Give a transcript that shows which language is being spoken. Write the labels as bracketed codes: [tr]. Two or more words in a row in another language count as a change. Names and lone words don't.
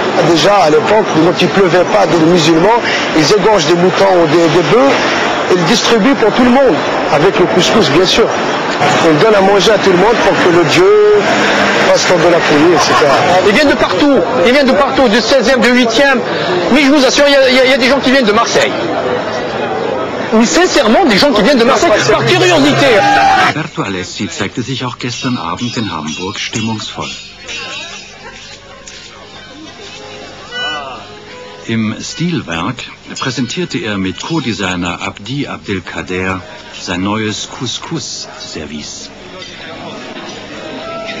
[fr] Déjà à l'époque, quand il ne pleuvait pas des musulmans, ils égorgent des moutons ou des bœufs et ils distribuent pour tout le monde, avec le couscous bien sûr. On donne à manger à tout le monde pour que le Dieu fasse de la pluie, etc. Ils viennent de partout, du 16e, du 8e, mais je vous assure, il y a des gens qui viennent de Marseille. Mais sincèrement, des gens qui viennent de Marseille, par curiosité. [de] Alberto Alessi zeigte sich auch gestern Abend in Hamburg stimmungsvoll. Im Stilwerk präsentierte er mit Co-Designer Abdi Abdelkader sein neues Couscous-Service.